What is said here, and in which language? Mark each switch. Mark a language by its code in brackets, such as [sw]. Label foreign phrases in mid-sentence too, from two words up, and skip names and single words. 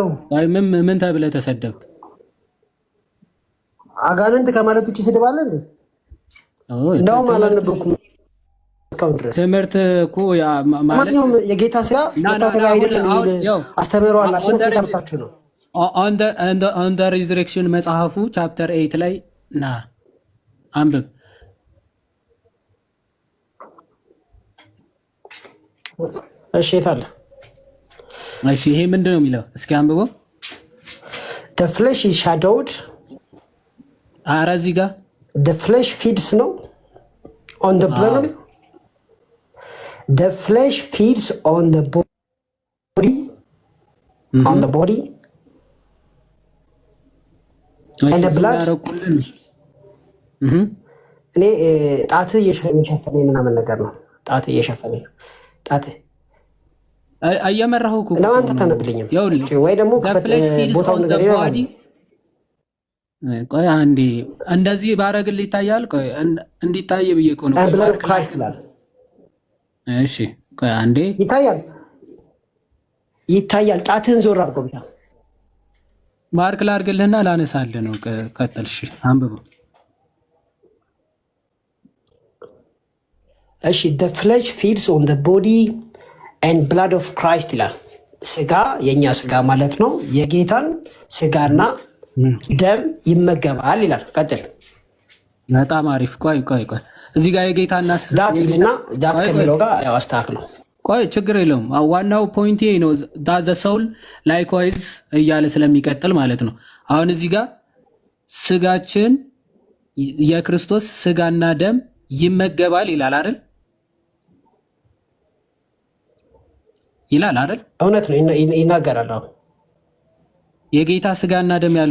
[am] አይ ምን ተብለህ ተሰደብክ? አጋንንት ከማለት ውጭ ስድብ አለ እንዴ? እንደውም አላነበብኩም እስካሁን ድረስ። ትምህርት እኮ ማለት የጌታ ስራ መታሰቢያ አይደለም አስተምሮ አላችሁ ተከታታችሁ ነው። [en] on the resurrection [am] መጽሐፉ ቻፕተር 8 ላይ ና አንብብ። እሺ የታለ? እሺ ይሄ ምንድን ነው የሚለው? እስኪ አንብበው። [en] the flesh is shadowed [am] ኧረ እዚህ ጋር [en] the flesh feeds ነው on the blood. The flesh feeds on the body on the body and the blood. [am] እኔ ጣት እየሸፈነ ምናምን ነገር ነው። ጣት እየሸፈነ ነው። ጣት አየመራሁ እኮ ለማንተ ታነብልኝም ወይ ደግሞ ቦታውን ነገር ይላል። ቆይ አንዴ እንደዚህ ባረግልህ ይታያል። ቆይ እንዲታይ ብዬ እኮ ነው። [en] blood Christ [am] ይላል። እሺ ቆይ አንዴ ይታያል። ይታያል። ጣትህን ዞር አድርገው ብቻ ማርክ ላድርግልህና ላነሳልህ ነው። ቀጥል። እሺ አንብበው። እሺ [en] the flesh feeds on the body and blood of Christ [am] ይላል። ስጋ የኛ ስጋ ማለት ነው የጌታን ስጋና ደም ይመገባል ይላል። ቀጥል። በጣም አሪፍ። ቆይ እዚህ ጋር የጌታና ዛት ከሚለው ጋር ያው አስተካክለው። ቆይ ችግር የለውም። ዋናው ፖይንት ይሄ ነው። [en] the soul likewise [am] እያለ ስለሚቀጥል ማለት ነው። አሁን እዚህ ጋር ስጋችን የክርስቶስ ስጋና ደም ይመገባል ይላል አይደል? ይላል አይደል? እውነት ነው፣ ይናገራል። አሁን የጌታ ስጋና ደም ያለው